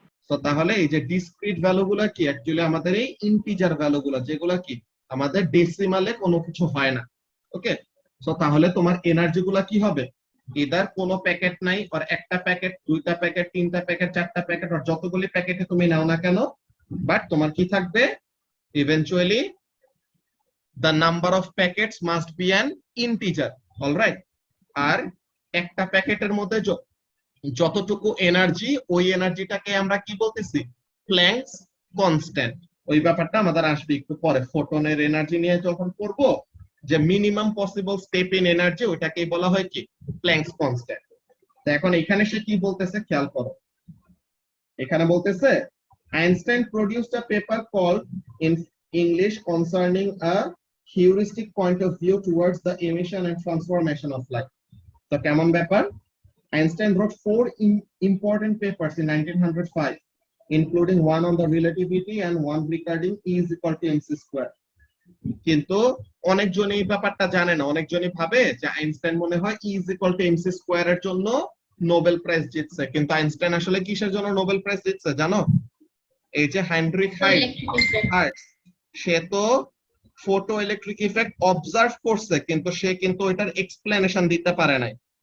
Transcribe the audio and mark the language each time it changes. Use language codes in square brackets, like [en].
[bn] তো তাহলে এই যে ডিসক্রিট ভ্যালু গুলা কি অ্যাকচুয়ালি আমাদের এই ইন্টিজার ভ্যালু গুলা, যেগুলা কি আমাদের ডেসিমালে কোনো কিছু হয় না। ওকে, তো তাহলে তোমার এনার্জি গুলা কি হবে? ইদার কোনো প্যাকেট নাই, আর একটা প্যাকেট, 2টা প্যাকেট, 3টা প্যাকেট, 4টা প্যাকেট, আর যতগুলি প্যাকেটে তুমি নাও না কেন, বাট তোমার কি থাকবে? [en] Eventually the number of packets must be an integer. Alright. [bn] আর একটা প্যাকেটের মধ্যে যতটুকু এনার্জি, ওই এনার্জিটাকে আমরা কি বলতেছি? Planks constant. ওই ব্যাপারটা আমাদের আসবে একটু পরে, ফোটনের এনার্জি নিয়ে যখন পড়বো, যে minimum possible step in energy, ওইটাকেই বলা হয় কি? Planks constant. তো এখন এখানে সে কি বলতেছে খেয়াল করো। এখানে বলতেছে [en] Einstein produced a paper called in English concerning a heuristic point of view towards the emission and transformation of light. [bn] তো কেমন ব্যাপার? [en] Einstein wrote 4 important papers in 1905, including one on the relativity and one regarding E is equal to mc square. [bn] কিন্তু অনেকজন এই ব্যাপারটা জানে না। অনেকজনই ভাবে যে আইনস্টাইন মনে হয় E is equal to mc square এর জন্য নোবেল প্রাইজ জিতছে, কিন্তু আইনস্টাইন আসলে কিসের জন্য নোবেল প্রাইজ জিতছে জানো? এই যে হেনরিক হার্টজ, সে তো ফটো ইলেকট্রিক ইফেক্ট অবজার্ভ করছে, কিন্তু সে কিন্তু এটার এক্সপ্লেনেশন দিতে পারে নাই।